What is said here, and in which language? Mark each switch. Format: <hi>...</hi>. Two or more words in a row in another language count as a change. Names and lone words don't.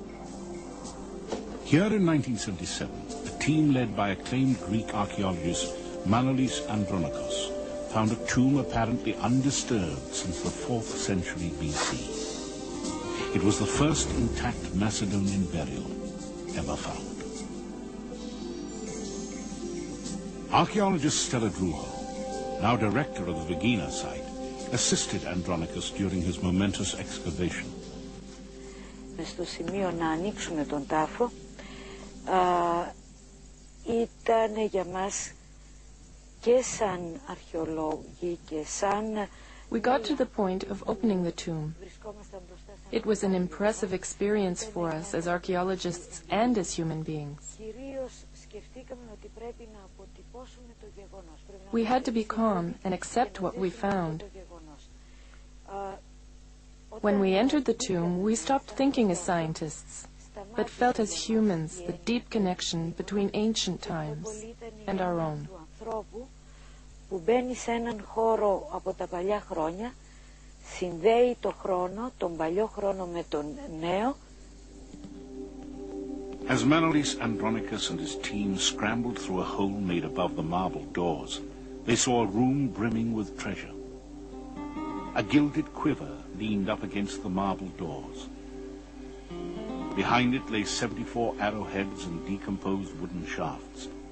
<en>Here in 1977, a team led by acclaimed Greek archaeologist Manolis Andronikos found a tomb apparently undisturbed since the 4th century BC. It was the first intact Macedonian burial ever found. Archaeologist Stella Druho, now director of the Vergina site, assisted Andronikos during his momentous excavation.</en> <el>Στο σημείο να ανοίξουμε τον τάφο ήταν για μας και σαν αρχαιολόγοι και σαν...</el> <en>We got to the point of opening the tomb. It was an impressive experience for us as archaeologists and as human beings. We had to be calm and accept what we found. When we entered the tomb, we stopped thinking as scientists, but felt as humans the deep connection between ancient times and our own.</en> <el>Που μπαίνει σε έναν χώρο από τα παλιά χρόνια, συνδέει το χρόνο, τον παλιό χρόνο με τον νέο.</el> <en>As Manolis Andronikos and his team scrambled through a hole made above the marble doors, they saw a room brimming with treasure. A gilded quiver leaned up against the marble doors. Behind it lay 74 arrowheads and decomposed wooden shafts.</en>